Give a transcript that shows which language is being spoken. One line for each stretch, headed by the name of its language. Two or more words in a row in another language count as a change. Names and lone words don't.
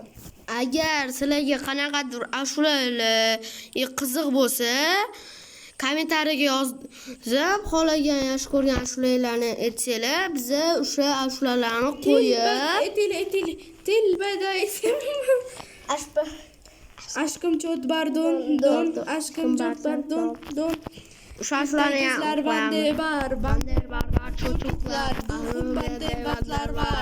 Uzbek: Agar sizlarga qanaqadir ashulalar qiziq bo'lsa, kommentariyaga yozib, xohlagan yaxshi ko'rgan ashulalarni aytsanglar, biza o'sha ashulalarni qo'yib, Tilbada Ashba.
Turkish: Aşkım çok pardon, don. Aşkım çok pardon, don.
Uzbek: o'sha ashulalarni ham
Turkish: Kızlar bende
Uzbek: qo'yamiz.
Turkish: var, Var çocuklar, Bugün bende batlar var.